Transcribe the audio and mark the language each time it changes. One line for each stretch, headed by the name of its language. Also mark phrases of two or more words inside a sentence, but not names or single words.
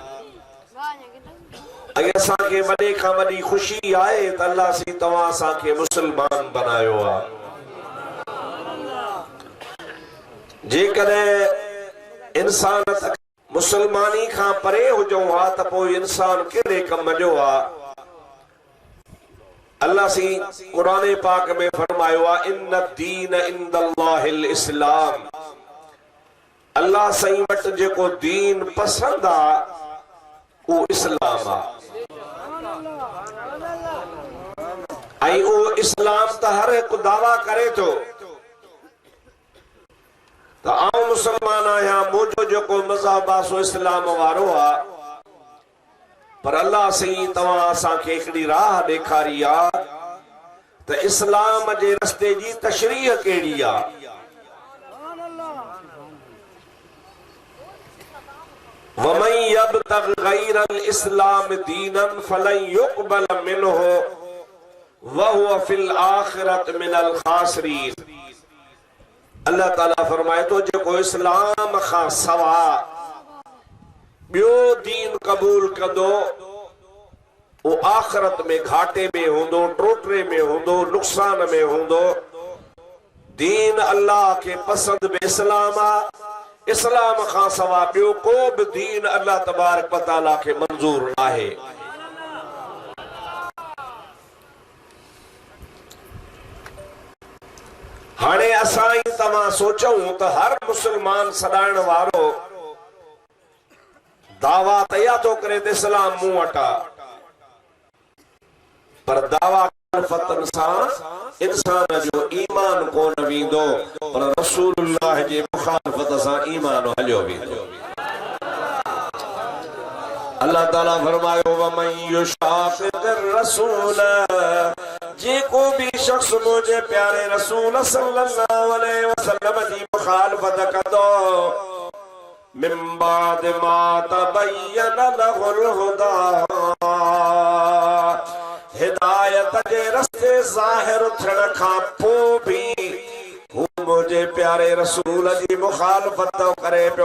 Sindhi: ऐं असांखे वॾे खां वॾी ख़ुशी आहे त अल्लाह साईं तव्हां असांखे मुस्लमान बनायो आहे। जेकॾहिं इंसान मुसलमानी खां परे हुजूं हा त पोइ इंसान कहिड़े कम जो आहे। अल्लाह सी कुरान पाक में फरमायो आहे
Arabic: إن الدين عند الله الإسلام.
Sindhi: अल्लाह साईं वटि जेको दीन पसंद आहे वो इस्लाम आहे। ऐं उहो इस्लाम त हर हिकु दावा करे थो त आउं मुसलमान आहियां, मुंहिंजो जेको मज़हब आहे सो इस्लाम वारो आहे। पर अल्लाह साईं तव्हां असांखे हिकिड़ी राह ॾेखारी आहे त इस्लाम जे रस्ते जी तशरीह कहिड़ी आहे।
Arabic: ومن يبتغ غير الإسلام دينا فلن يقبل منه وهو في الآخرة من الخاسرين.
Sindhi: अल्लाह ताला फरमाए तो जेको इस्लाम खां सवा ॿियो दीन कबूल कंदो वो आखिरत में घाटे में हूंदो, टोटरे में हूंदो, नुक़सान में हूंदो। दीन अल्लाह के पसंद में इस्लाम आ। इस्लाम खां सवा ॿियो को बि दीन अल्लाह तबारक व तआला खे मंज़ूर आहे। हाणे असां ई तव्हां सोचूं त हर मुसलमान सॾाइण वारो दावा तया तो करे त इस्लाम मूं वटि आ, पर दावा फतन सां इंसान जो ईमान कोन वेंदो, पर रसूलुल्लाह जे मुखालफत सां ईमान हलियो वेंदो। अल्लाह ताला फरमायो
Arabic: ومن يشاقق الرسول,
Sindhi: जेको भी शख्स मुझे प्यारे रसूल
Arabic: صلى الله عليه وسلم
Sindhi: जी मुखालफत कंदो
Arabic: من بعد ما تبين له الهدى,
Sindhi: हिदायत जे रस्ते ज़ाहिर थियण खां पोइ भी हू मुझे प्यारे रसूल जी मुखालफत करे पियो।